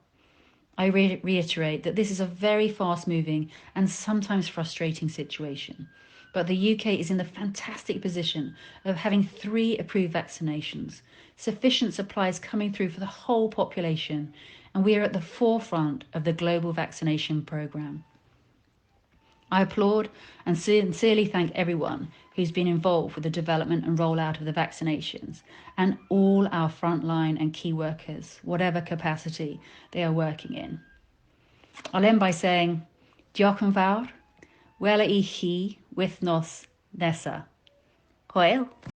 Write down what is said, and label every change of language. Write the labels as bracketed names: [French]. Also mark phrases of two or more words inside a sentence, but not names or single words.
[English] I reiterate that this is a very fast-moving and sometimes frustrating situation, but the UK is in the fantastic position of having 3 approved vaccinations, sufficient supplies coming through for the whole population, and we are at the forefront of the global vaccination programme. I applaud and sincerely thank everyone who's been involved with the development and rollout of the vaccinations and all our frontline and key workers, whatever capacity they are working in. I'll end by saying, [Welsh] diolch yn fawr, wela I chi wythnos nesa. Hwyl.